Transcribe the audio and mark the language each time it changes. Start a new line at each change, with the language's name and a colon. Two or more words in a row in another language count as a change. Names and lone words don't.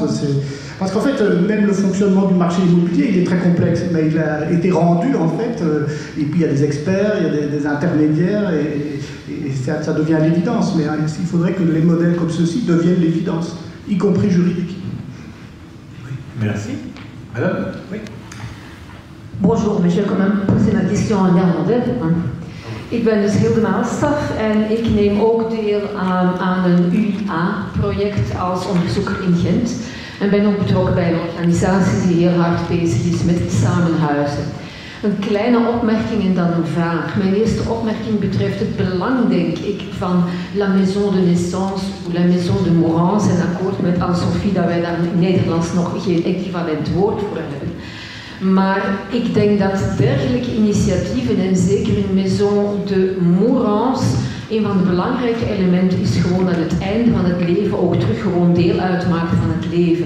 French: Parce qu'en fait, même le fonctionnement du marché immobilier, il est très complexe, mais il a été rendu, en fait, et puis il y a des experts, il y a des intermédiaires, et ça devient l'évidence. Mais il faudrait que les modèles comme ceux-ci deviennent l'évidence, y compris juridique. Oui. Merci. Madame? Oui. Bonjour, maar je vais quand même poser ma question en néerlandais.
Dutch: Ik ben dus heel de Maalstaf en ik neem ook deel aan een UIA-project als onderzoeker in Gent. En ben ook betrokken bij een organisatie die heel hard bezig is met samenhuizen. Een kleine opmerking en dan een vraag. Mijn eerste opmerking betreft het belang, denk ik, van
French: la maison de naissance
Dutch: of
French: la maison de mourance.
Dutch: En akkoord met Anne-Sophie dat wij daar in Nederlands nog geen equivalent woord voor hebben. Maar ik denk dat dergelijke initiatieven, en zeker in
French: Maison de Mourance,
Dutch: een van de belangrijke elementen is gewoon dat het einde van het leven ook terug gewoon deel uitmaakt van het leven.